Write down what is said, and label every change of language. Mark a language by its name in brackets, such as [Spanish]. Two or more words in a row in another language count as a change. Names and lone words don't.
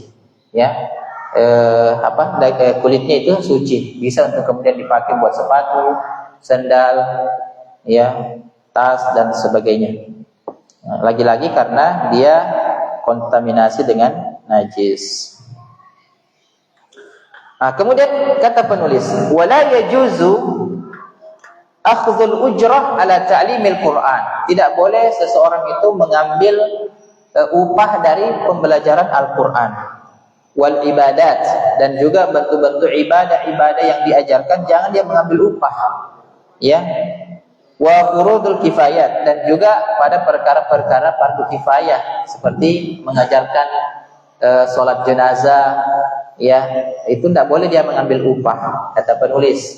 [Indonesian] Ya, kulitnya itu suci, bisa untuk kemudian dipakai buat sepatu, sandal, ya, tas dan sebagainya. Nah, lagi-lagi karena dia kontaminasi dengan najis. Nah, kemudian kata penulis, [Arabic] ولا يجوز أخذ الأجرة على تعليم القرآن. [Indonesian] Tidak boleh seseorang itu mengambil upah dari pembelajaran Al-Quran. [Arabic] والعبادات, [Indonesian] dan juga bentuk-bentuk ibadah-ibadah yang diajarkan jangan dia mengambil upah. Ya. [Arabic] وفروض الكفايات, [Indonesian] dan juga pada perkara-perkara fardu kifayah seperti mengajarkan sholat jenazah, ya, itu tidak boleh dia mengambil upah, kata penulis.